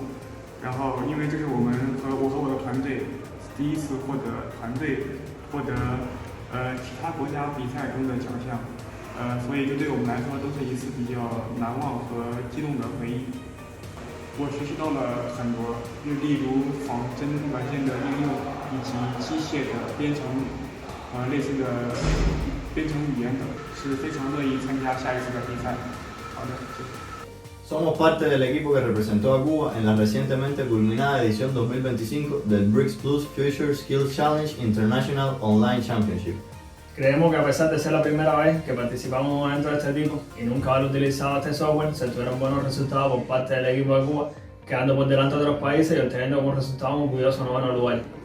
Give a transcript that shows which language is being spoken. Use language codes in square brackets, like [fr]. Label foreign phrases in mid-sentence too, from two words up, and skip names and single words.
[zh] 然后因为这是我和我的团队第一次获得其他国家比赛中的奖项，所以这对我们来说都是一次比较难忘和激动的回忆。我学习到了很多，例如仿真软件的应用，以及机械的编程，类似的编程语言等，是非常乐意参加下一次的比赛。好的，谢谢。 [es] Somos parte del equipo que representó a Cuba en la recientemente culminada edición 2025 del BRICS Future Skills Challenge International Online Championship. Creemos que a pesar de ser la primera vez que participamos en un evento de este tipo y nunca haber utilizado este software, se tuvieron buenos resultados por parte del equipo de Cuba, quedando por delante de otros países y obteniendo como resultado un orgulloso noveno lugar.